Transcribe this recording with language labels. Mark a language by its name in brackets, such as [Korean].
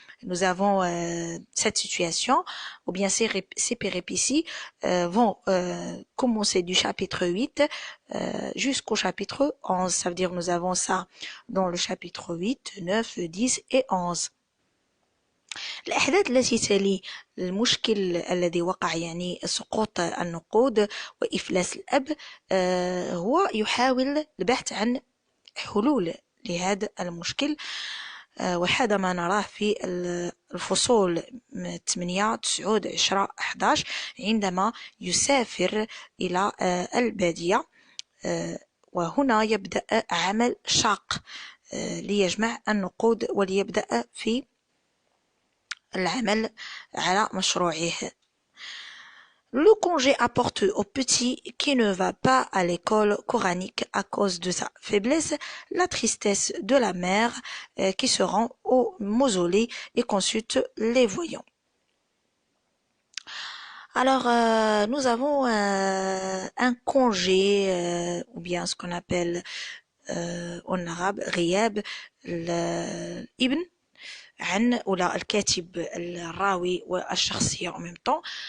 [French] Nous avons cette situation, ou bien ces péripéties vont commencer du chapitre 8 jusqu'au chapitre 11. Ça veut dire nous avons ça dans le chapitre 8, 9, 10 et 11. [Arabic] الأحداث التي تلي المشكل الذي وقع يعني سقوط النقود وإفلاس الأب هو يحاول البحث عن حلول لهذا المشكل وهذا ما نراه في الفصول 8 9 10 11 عندما يسافر إلى البادية وهنا يبدأ عمل شاق ليجمع النقود وليبدأ في العمل على مشروعه. [French] Le congé apporté au petit qui ne va pas à l'école coranique à cause de sa faiblesse, la tristesse de la mère qui se rend au mausolée et consulte les voyants. Alors, nous avons un congé, ou bien ce qu'on appelle en arabe [Arabic] غياب الابن عن ولا الكاتب الراوي والشخصية [French] en même temps.